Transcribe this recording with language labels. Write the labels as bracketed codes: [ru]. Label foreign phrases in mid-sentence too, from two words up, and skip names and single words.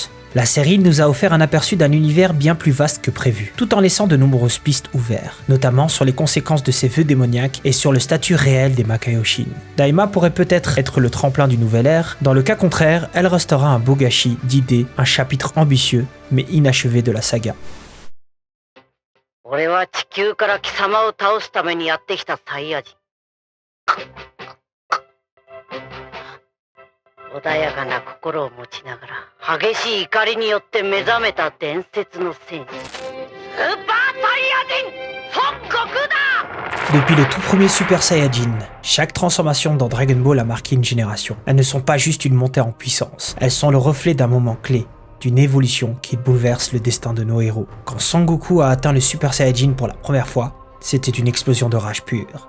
[fr] La série nous a offert un aperçu d'un univers bien plus vaste que prévu, tout en laissant de nombreuses pistes ouvertes, notamment sur les conséquences de ses vœux démoniaques et sur le statut réel des Makaioshin. Daima pourrait peut-être être le tremplin d'une nouvelle ère, dans le cas contraire, elle restera un beau gâchis d'idées, un chapitre ambitieux mais inachevé de la saga. [ja] 俺は地球から貴様を倒すためにやってきたサイヤ人。穏やかな心を持ちながら激しい怒りによって目覚めた伝説の戦士スーパーサイヤ人孫悟空だ! [fr] Depuis le tout premier Super Saiyajin, chaque transformation dans Dragon Ball a marqué une génération. Elles ne sont pas juste une montée en puissance, elles sont le reflet d'un moment clé, d'une évolution qui bouleverse le destin de nos héros. Quand Son Goku a atteint le Super Saiyajin pour la première fois, c'était une explosion de rage pure.